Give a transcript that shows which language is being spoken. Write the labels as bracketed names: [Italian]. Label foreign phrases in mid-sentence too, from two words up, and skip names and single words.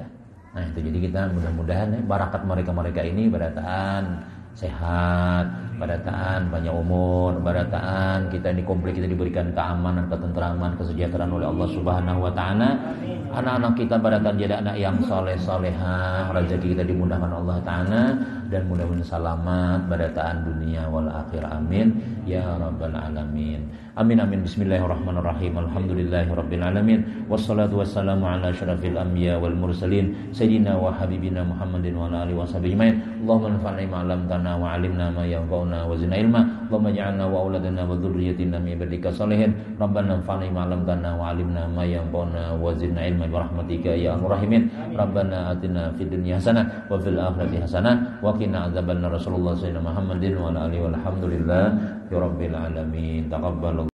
[Banjar] Nah itu jadi kita mudah-mudahan barakat mereka ini barataan sehat, barataan panjang umur, barataan kita di komplek kita diberikan keamanan, ketentraman, kesejahteraan oleh Allah [Arabic] سبحانه وتعالى. [Banjar] Anak-anak kita barataan jadi anak yang soleh-solehah, rezeki kita dimudahkan Allah Ta'ala, dan mudah-mudahan selamat barataan dunia [Arabic] والآخر آمين يا رب العالمين. آمين آمين. بسم الله الرحمن الرحيم. الحمد لله رب العالمين. والصلاة والسلام على أشرف الأنبياء والمرسلين سيدنا وحبيبنا محمد وعلى آله وصحبه أجمعين. اللهم انفعنا ما علمتنا وعلمنا ما ينفعنا وزدنا علما. اللهم اجعلنا وأولادنا وذرياتنا من عبادك صالحين. ربنا انفعنا ما علمتنا وعلمنا ما ينفعنا وزدنا علما برحمتك يا أرحم الراحمين. ربنا آتنا في الدنيا حسنة وفي الآخرة حسنة وقنا عذاب النار. رسول الله صلى الله عليه وسلم محمد وعلى آله والحمد لله يا رب العالمين. تقبل